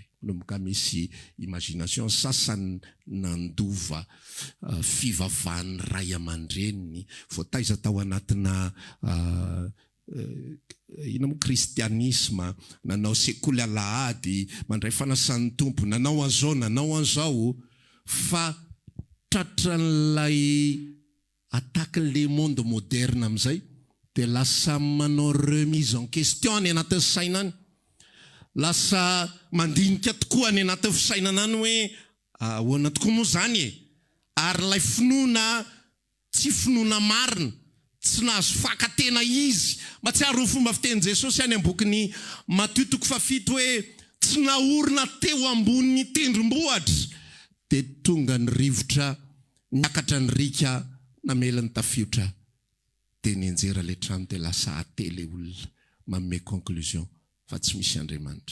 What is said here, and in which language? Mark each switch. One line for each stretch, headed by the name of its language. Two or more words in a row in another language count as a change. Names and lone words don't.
Malagasy: Manomboka misy imagination sasany nandova fivavahan'ny ray aman-dreniny voataiza tao anatina inona moa kristianisma, nanao sekoly alahady, mandray fanasan'ny tompo, nanao an'izao fa tratran'ilay atakin'ilay
French: monde moderne
Malagasy: amin'izay dia lasa manao
French: remise en question
Malagasy: ny anatin'ny sainany. Lasa mandinika tokoa ny anatin'ny fisainana any hoe ahoana tokoa moa zany ary ilay finoana tsy finoana marina, tsy nahazo fakatena izy. Matsiaro ny fomba fitenin'i Jesosy any am-bokin'ny Matthieu 7 hoe tsy naorina teo ambony tendrombohitra dia tonga ny rivotra niakatra ny rika namelany tafiotra dia nianjera ilay trano dia lasa ate ilay olona manome conclusion fa tsy misy Andriamanitra.